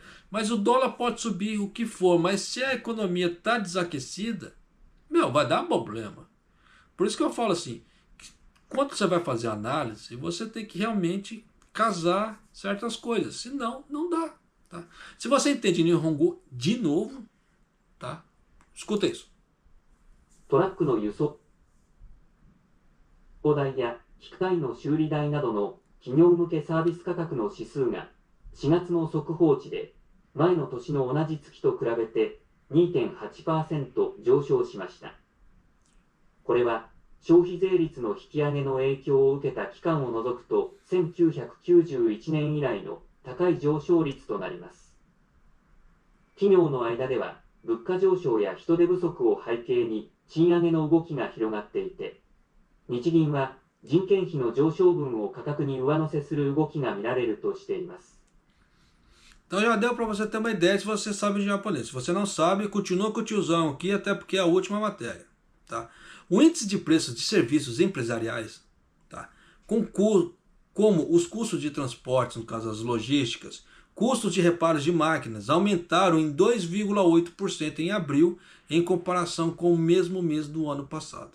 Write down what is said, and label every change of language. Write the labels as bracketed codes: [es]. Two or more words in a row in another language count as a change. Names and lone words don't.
[pt] Mas o dólar pode subir o que for, mas se a economia está desaquecida, vai dar problema. Por isso que eu falo assim, quando você vai fazer análise, você tem que realmente casar certas coisas, senão não dá. Tá? Se você entende Nihongo de novo, tá? Escuta isso. [ja] トラックの輸送代や機械の修理代などの企業向けサービス価格の指数が4月の速報値で前の年の同じ月と比べて 2.8% 上昇しました。これは消費税率の引き上げの影響を受けた期間を除くと1991年以来の高い上昇率となります。企業の間では物価上昇や人手不足を背景に賃上げの動きが広がっていて、日銀は人件費の上昇分を価格に上乗せする動きが見られるとしています。 [pt] Então já deu para você ter uma ideia se você sabe de japonês. Se você não sabe, continua com o tiozão aqui, até porque é a última matéria. Tá? O índice de preços de serviços empresariais, tá? Como os custos de transporte, no caso as logísticas, custos de reparos de máquinas, aumentaram em 2,8% em abril, em comparação com o mesmo mês do ano passado.